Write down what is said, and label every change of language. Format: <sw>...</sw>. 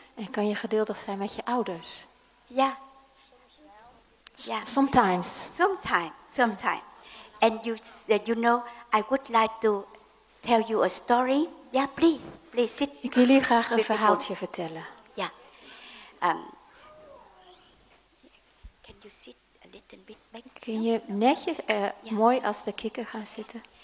<nl>En kan je geduldig zijn met je ouders?</nl> <en>Yeah. Yeah. Sometimes. Sometime. And you know, I would like to tell you a story. Yeah, please sit.</en> <nl>Ik wil jullie graag een</nl> <en>Beautiful.</en> <nl>verhaaltje vertellen.</nl> <en>Yeah. Can you sit a little bit back?</en> <nl>Kun je netjes, mooi als de kikker gaan zitten?</nl>